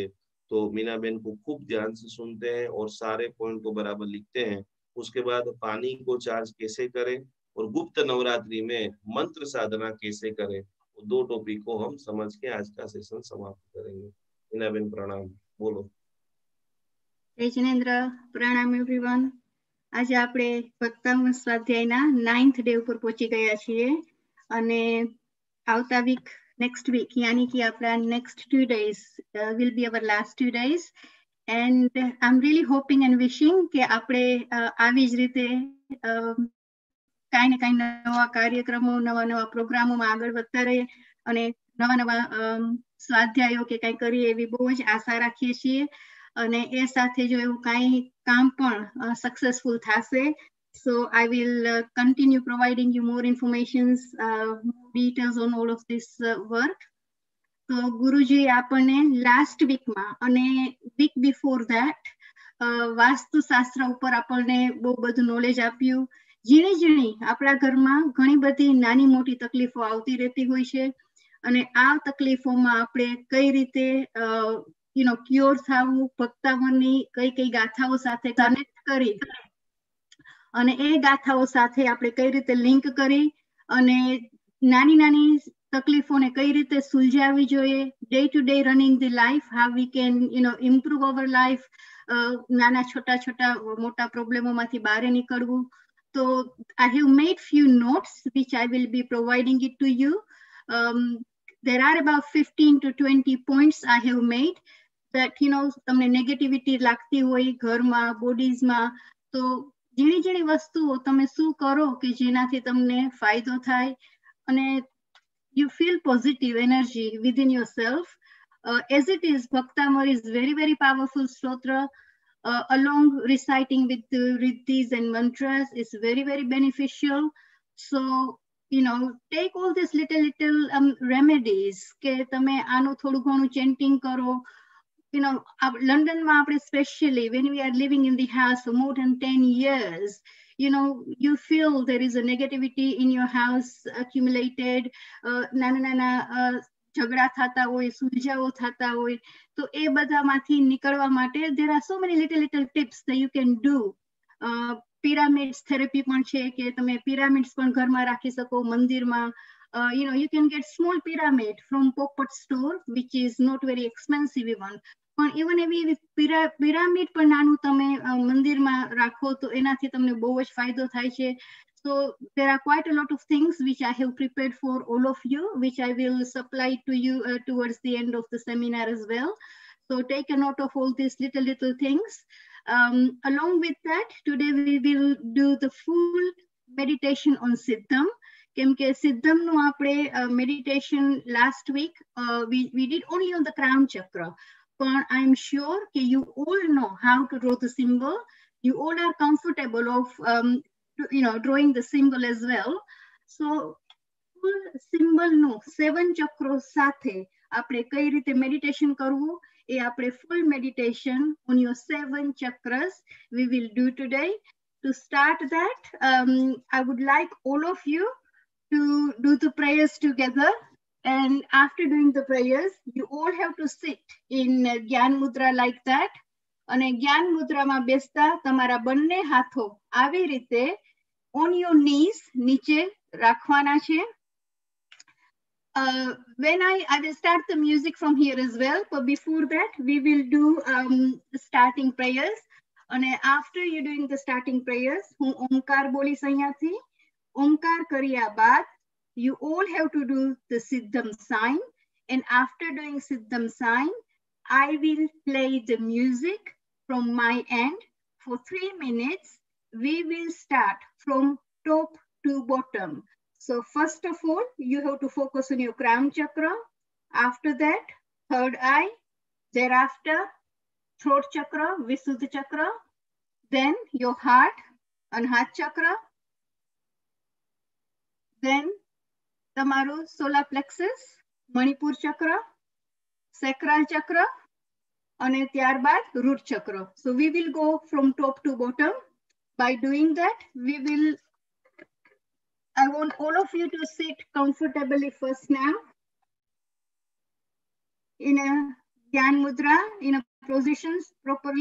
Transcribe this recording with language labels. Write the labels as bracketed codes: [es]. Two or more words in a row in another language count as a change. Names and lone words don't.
[hi] तो मीना बहन को खूब ध्यान से सुनते हैं और सारे पॉइंट को बराबर लिखते हैं. उसके बाद पानी को चार्ज कैसे करें और गुप्त नवरात्रि में मंत्र साधना कैसे करें, वो 2 टॉपिक को हम समझ के आज का सेशन समाप्त करेंगे. मीना बहन प्रणाम, बोलो. जय जिनेन्द्र, प्रणाम एवरीवन. [gu] આજે આપણે ભક્તામૃત સ્વાધ્યાયના 9th ડે ઉપર પહોંચી ગયા છીએ, અને આવતા વીક [en] next week, [hi] यानी कि [gu] आपला [en] next 2 days will be our last 2 days, and I'm really hoping and wishing [gu] કે આપણે આવી જ રીતે કાંઈ ને કાંઈ નવા કાર્યક્રમો, નવા પ્રોગ્રામોમાં આગળ વધતા રહીએ અને નવા સ્વાધ્યાયો કે કાંઈ કરીએ એવી બહુ જ આશા રાખીએ છીએ. અને એ સાથે જો એવું કાંઈ કામ પણ સક્સેસફુલ થશે, [en] so I will continue providing you more informations, details on all of this work. [gu] તો ગુરુજી આપણને લાસ્ટ વીકમાં અને [en] week before that [gu] વાસ્તુશાસ્ત્ર ઉપર આપણને બહુ બધું નોલેજ આપ્યું. ઝીણી આપણા ઘરમાં ઘણી બધી નાની મોટી તકલીફો આવતી રહેતી હોય છે, અને આ તકલીફોમાં આપણે કઈ રીતે ક્યોર થવું, ભક્તામરની કઈ ગાથાઓ સાથે કનેક્ટ કરી અને એ ગાથાઓ સાથે આપણે કઈ રીતે લિંક કરી અને નાની તકલીફોને કઈ રીતે સુલઝાવવી જોઈએ, [en] day to day running the life, how we can improve our life, [gu] નાના છોટા મોટા પ્રોબ્લેમોમાંથી બહાર નીકળવું. તો [en] I have made few notes which I will be providing it to you. There are about 15 to 20 points I have made [gu] that તમને નેગેટિવિટી લાગતી હોય ઘરમાં, બોડીઝમાં, તો ઝીણી વસ્તુઓ તમે શું કરો કે જેનાથી તમને ફાયદો થાય અને [en] you feel positive energy within yourself. As it is, Bhaktamar is very, very powerful stotra. Along reciting with the riddhis and mantras is very, very beneficial. So, take all these little remedies. [gu] કે તમે આનું થોડું ઘણું chanting કરો. [en] London ma especially when we are living in the house for more than 10 years, you feel there is a negativity in your house accumulated. [gu] નાના ઝઘડા થતા હોય, સુલઝાવ થતા હોય, તો એ બધામાંથી નીકળવા માટે [en] there are so many little tips that you can do. Pyramids therapy [gu] पण છે કે તમે pyramids પણ ઘરમાં રાખી સકો, મંદિરમાં. [en] You can get small pyramid from Popat store, which is not very expensive even. [gu] પણ even એવી pyramid પણ નાનું તમે મંદિરમાં રાખો તો એનાથી તમને બહુ જ ફાયદો થાય છે. [en] So there are quite a lot of things which I have prepared for all of you, which I will supply to you towards the end of the seminar as well. So take a note of all these little things. Along with that, today we will do the full meditation on Siddham. [gu] કેમ કે સિદ્ધમનું આપણે [en] meditation last week we did only on the crown chakra. But I'm sure that you all know how to draw the symbol. You all are comfortable of drawing the symbol as well. So full symbol no 7 chakras [gu] સાથે આપણે કઈ રીતે meditation કરવું, એ આપણે [en] full meditation on your 7 chakras we will do today. To start that, I would like all of you to do the prayers together. And after doing the prayers, you all have to sit in Gyan Mudra like that. [gu] અને જ્ઞાન મુદ્રામાં બેસતા તમારા બંને હાથો આવી રીતે [en] on your knees [gu] નીચે રાખવાના છે. [en] When I will start the music from here as well, but before that we will do starting prayers. And after you doing the starting prayers, [gu] હું ઓમકાર બોલીશ અહીંયાથી. ઓમકાર કર્યા બાદ [en] you all have to do the Siddham sign. And after doing Siddham sign, I will play the music from my end for 3 minutes. We will start from top to bottom. So first of all, you have to focus on your crown chakra. After that, third eye. Thereafter, throat chakra, Visuddha chakra. Then your heart, Anhat chakra. Then તમારું solar plexus, મણિપુર ચક્ર, sacral chakra, [gu] અને ત્યારબાદ root chakra. [en] So we will go from top to bottom. By doing that, I want all of you to sit comfortably first now in a Gyan Mudra, in a positions properly.